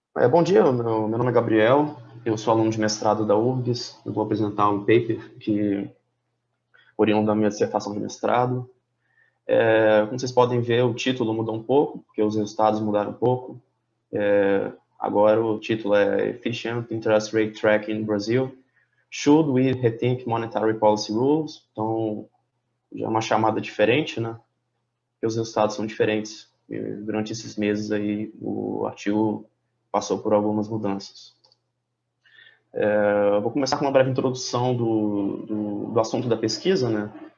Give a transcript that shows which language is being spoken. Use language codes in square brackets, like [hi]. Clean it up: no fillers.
[pt] Bom dia, meu nome é Gabriel, eu sou aluno de mestrado da URGS, eu vou apresentar um paper que oriundo da minha dissertação de mestrado. Como vocês podem ver, o título mudou um pouco, porque os resultados mudaram um pouco. Agora o título é Efficient Interest Rate Tracking in Brazil. [en] Should we rethink monetary policy rules? [pt] Então, já é uma chamada diferente, né? Porque os resultados são diferentes. E durante esses meses aí, o artigo passou por algumas mudanças. Eu vou começar com uma breve introdução do assunto da pesquisa, né?